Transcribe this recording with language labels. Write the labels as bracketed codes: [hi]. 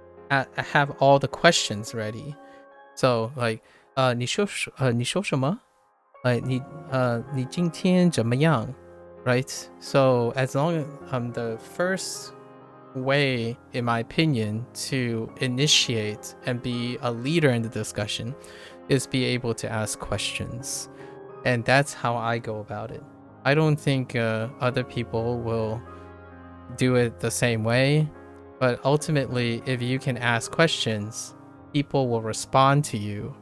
[en] I have all the questions ready. So like, [zh] 你说什么? Like 你今天怎么样? [en] Right? So as long as the first way, in my opinion, to initiate and be a leader in the discussion is be able to ask questions. And that's how I go about it. I don't think other people will do it the same way, but ultimately, if you can ask questions, people will respond to you.